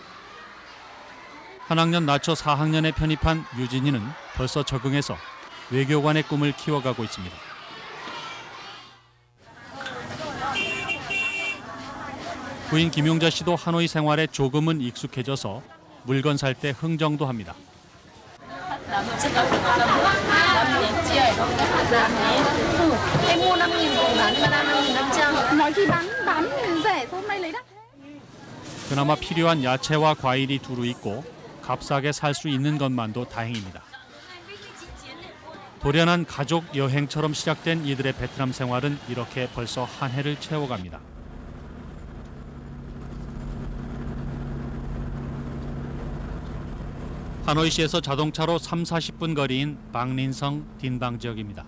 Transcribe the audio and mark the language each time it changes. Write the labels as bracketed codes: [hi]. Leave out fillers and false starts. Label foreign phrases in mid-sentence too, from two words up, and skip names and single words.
[ko] 한 학년 낮춰 4학년에 편입한 유진이는 벌써 적응해서 외교관의 꿈을 키워가고 있습니다. 부인 김용자 씨도 하노이 생활에 조금은 익숙해져서 물건 살 때 흥정도 합니다. [vi] Em mua 5.000 còn bán người ta 5.500. Nói khi bán rẻ sao hôm nay lấy đắt thế? [ko] 그나마 필요한 야채와 과일이 두루 있고 값싸게 살 수 있는 것만도 다행입니다. 돌연한 가족 여행처럼 시작된 이들의 베트남 생활은 이렇게 벌써 한 해를 채워갑니다. 하노이시에서 자동차로 3-40분 거리인 방린성 딘방 지역입니다.